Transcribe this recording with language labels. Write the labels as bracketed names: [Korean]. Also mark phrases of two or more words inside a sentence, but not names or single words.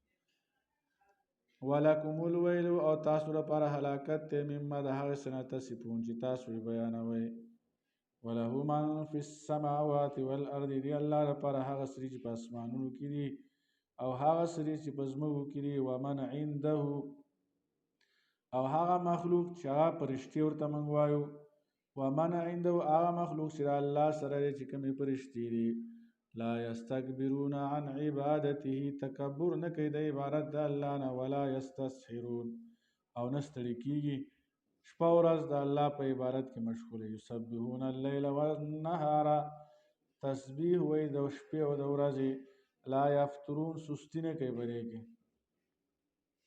[Arabic] ولکم الویل، [Pashto] او تاسو لپاره هلاکت دی مما د هغې څه نه تصفون چې تاسو یې بیانوئ. [Arabic] وله من فی السماوات والارض، [Pashto] دی الله لپاره هغه څه چې په اسمانونو کې دي او هغه څه چې په ځمکو کې دي. [Arabic] ومن عنده، [Pashto] او هغه مخلوق چې هغه فرشتې ورته موږ وایو. [Arabic] ومن عنده، [Pashto] هغه مخلوق چې الله سره دی چې کومې فرشتې دي. [Arabic] لا یستکبرون عن عبادته، [Pashto] تکبر نه کوي د عبادت د الله نه. [Arabic] ولا یستسخرون، [Pashto] او نه ستړي کېږي، شپه ورځ د الله په عبادت کې مشغول. [Arabic] یسبحون اللیل والنهار، [Pashto] تسبیح وایي د شپې او د ورځې. [Arabic] لا یفترون، [Pashto] سستی نه کوي په دې کې.